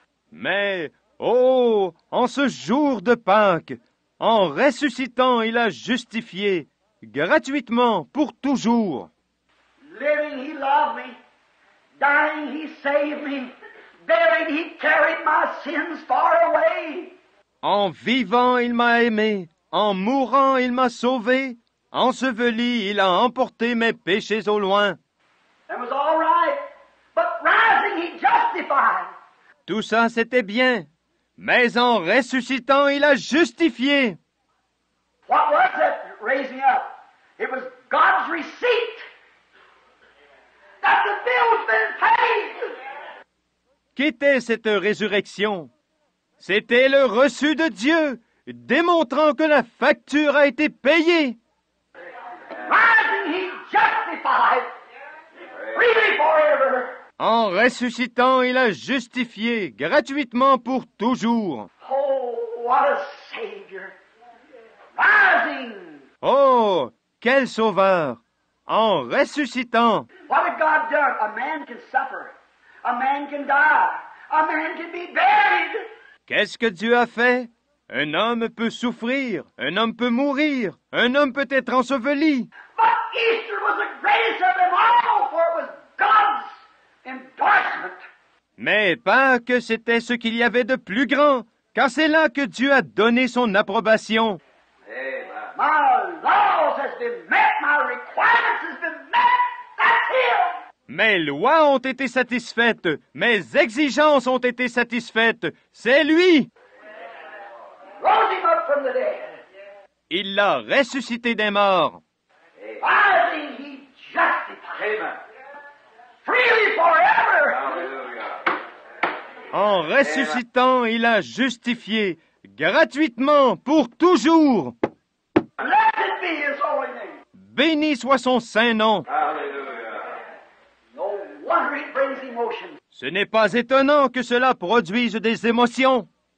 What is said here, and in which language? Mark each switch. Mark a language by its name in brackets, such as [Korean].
[French] Mais, oh, en ce jour de Pâques, en ressuscitant, il a justifié, gratuitement, pour toujours. [English] Living he loved me. Dying he saved me. Buried he carried my sins far away. [French] En vivant, il m'a aimé. En mourant, il m'a sauvé. Enseveli, il a emporté mes péchés au loin. [English] That was all right. But rising he justified. [French] Tout ça, c'était bien. Mais en ressuscitant, il a justifié. [English] What was that raising up? It was God's receipt. That the bill's been paid. [French] Qu'était cette résurrection? C'était le reçu de Dieu, démontrant que la facture a été payée. [English] Rising he justified. Freely forever. [French] En ressuscitant, il a justifié, gratuitement pour toujours. [English] Oh, what a Savior. Rising. [French] Oh, quel sauveur! En ressuscitant, [English] What had God done? A man can suffer. A man can die. A man can be buried. [French] qu'est-ce que Dieu a fait? Un homme peut souffrir, un homme peut mourir, un homme peut être enseveli. [English] But Easter was the greatest of them all, for it was God's endorsement. [French] Mais Pâques, c'était ce qu'il y avait de plus grand, car c'est là que Dieu a donné son approbation. [English] My laws has been met. My requirements has been met. That's Him. [French] Mes lois ont été satisfaites, mes exigences ont été satisfaites. C'est lui! [English] Rose Him up from the dead. [French] Il l'a ressuscité des morts. [English] Rising, He justified. Freely forever. [French] En ressuscitant, il a justifié, gratuitement, pour toujours. [English] Blessed be His holy name. [French] Béni soit son saint nom. [English] No wonder it brings emotion. [French] Ce n'est pas étonnant que cela produise des émotions.